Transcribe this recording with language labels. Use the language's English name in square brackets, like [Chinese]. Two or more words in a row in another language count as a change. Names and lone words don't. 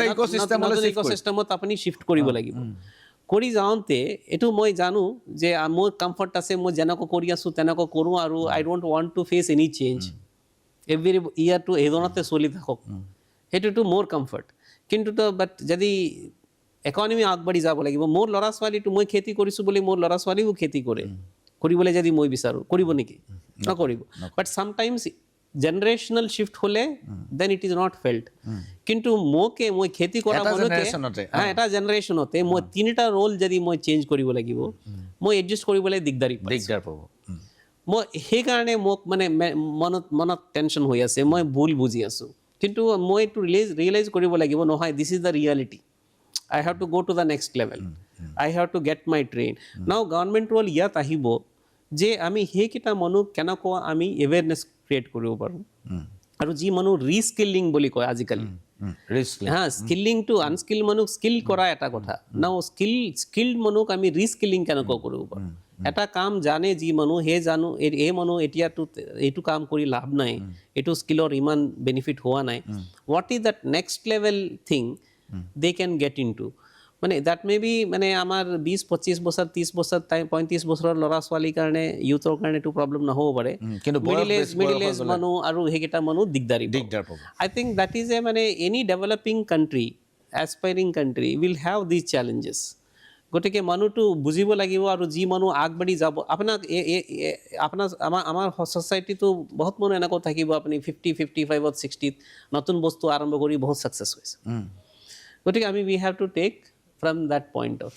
[Assamese] ইক'চিষ্টেমত আপুনি শ্বিফ্ট কৰিব লাগিব। কৰি যাওঁতে এইটো মই জানো যে মোৰ কমফৰ্ট আছে, মই যেনেকৈ কৰি আছোঁ তেনেকৈ কৰোঁ, আৰু [English] I don't want to face any change, every yearটো [Assamese] এই ধৰণতে চলি থাকক, সেইটোতো মোৰ কমফৰ্ট। কিন্তু বাট যদি ইকনমি আগবাঢ়ি যাব লাগিব, মোৰ ল'ৰা ছোৱালীটো মই খেতি কৰিছোঁ বুলি মোৰ ল'ৰা ছোৱালীও খেতি কৰে, কৰিবলৈ যদি মই বিচাৰোঁ কৰিব নেকি নকৰিব [English] but sometimes generational shift [Assamese] হ'লে [English] then it is not felt [Assamese] কিন্তু মই খেতি কৰা এটা মানুহকে জেনেৰেশ্যনতে এটা জেনেৰেশ্যনতে মই তিনিটা ৰোল যদি মই চেঞ্জ কৰিব লাগিব মই এডজাষ্ট কৰিবলৈ দিগদাৰি পাইছোঁ দিগদাৰ পাব মই সেইকাৰণে মোক মানে মনত টেনশ্যন হৈ আছে মই ভুল বুজি আছোঁ কিন্তু মই এইটো ৰিয়েলাইজ কৰিব লাগিব নহয় [English] this is the reality I have to go to the next level I have to get my train now government role [Assamese] ইয়াত আহিব যে আমি সেইকেইটা মানুহ কেনেকুৱা আমি এৱেৰনেছ ক্ৰিয়েট কৰিব পাৰোঁ আৰু যি মানুহ ৰিস্কিলিং বুলি কয় আজিকালি হা স্কিলিং টু আনস্কিল মানুহক স্কিল কৰা এটা কথা [English] now skilled [Assamese] মানুহক আমি ৰিস্কিলিং কেনেকুৱা কৰিব পাৰোঁ এটা কাম জানে যি মানুহ সেই জানো এই মানুহ এতিয়াতো এইটো কাম কৰি লাভ নাই এইটো স্কিলৰ ইমান বেনিফিট হোৱা নাই [English] what is that next level thing they can get in to [Assamese] মানে [English] that may be [Assamese] মানে আমাৰ 20-25 বছৰ 30 বছৰ 35 বছৰৰ ল'ৰা ছোৱালীৰ কাৰণে ইউথৰ কাৰণে এইটো প্ৰব্লেম নহ'ব পাৰে কিন্তু মিডিল এজ মানুহ আৰু সেইকেইটা মানুহ দিগদাৰ পাব [English] I think that is a [Assamese] মানে [English] any developing country aspiring country will have these challenges [Assamese] গতিকে মানুহটো বুজিব লাগিব আৰু যি মানুহ আগবাঢ়ি যাব আপোনাক আমাৰ ছ'চাইটিটো বহুত মানুহ এনেকুৱা থাকিব আপুনি 55-ত 60ত নতুন বস্তু আৰম্ভ কৰি বহুত ছাকচেছ হৈছে গতিকে আমি [English] we have to take from that point of view